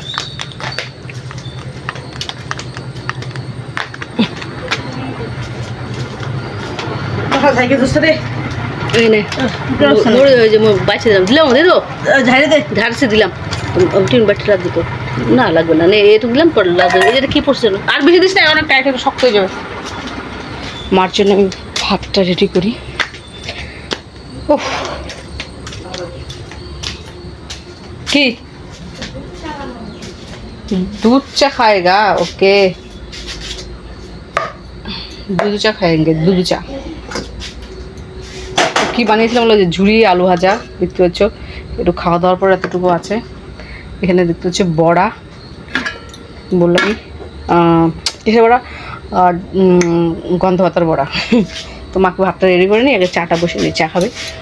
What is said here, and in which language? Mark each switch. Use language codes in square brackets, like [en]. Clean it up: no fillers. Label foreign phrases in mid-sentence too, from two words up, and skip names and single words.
[bn] বাঁচিয়ে দিলাম, দিলাম ঝাড়ছে দিলাম, টিন বাটিটা দিত না, লাগবে না, এটুকু দিলাম, পরে লাগবে। এটা কি পড়ছে আর বেশি দিস না, অনেক টাইট শক্ত হয়ে যাবে। মার জন্য আমি ভাতটা রেডি করি। [hi] কি दूध चा खाएगा? ओके, दूध चा खाएंगे, दूध चा। [bn] কি বানিয়েছিলাম বলে, যে ঝুড়ি আলু ভাজা দেখতে পাচ্ছ। একটু খাওয়া দাওয়ার পর এতটুকু আছে। এখানে দেখতে হচ্ছে বড়া, বললাম কিসের বড়া, আর গন্ধ পাতার বড়া। তো মাকে ভাতটা রেডি করে নিই, আগে চাটা বসে নিই, চা খাবে।